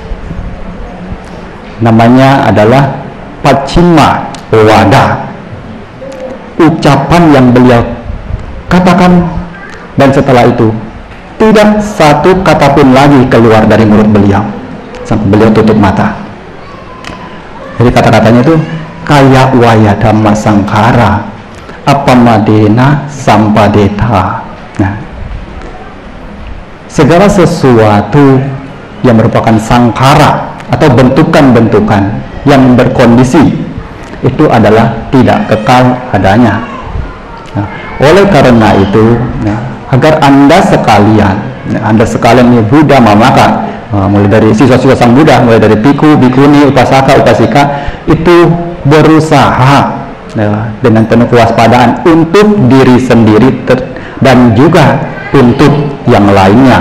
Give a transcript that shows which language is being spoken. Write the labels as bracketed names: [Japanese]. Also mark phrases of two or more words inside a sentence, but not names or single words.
[Indonesian] Namanya adalah Pacima Wada. Ucapan yang beliau katakan, dan setelah itu tidak satu kata pun lagi keluar dari mulut beliau sampai beliau tutup mata. Jadi kata-katanya itu [Pali] kaya waya dhamma sangkara apamadena sampadeta. [Indonesian] Nah, segala sesuatu yang merupakan sangkara atau bentukan-bentukan yang berkondisi itu adalah tidak kekal adanya. Nah, oleh karena itu, agar Anda sekalian ini [Pali] Buddha Mamaka, [Indonesian] mulai dari siswa-siswa Sang Buddha, mulai dari biku, bikuni, upasaka, upasika, itu berusaha dengan penuh kewaspadaan untuk diri sendiri dan juga untuk yang lainnya.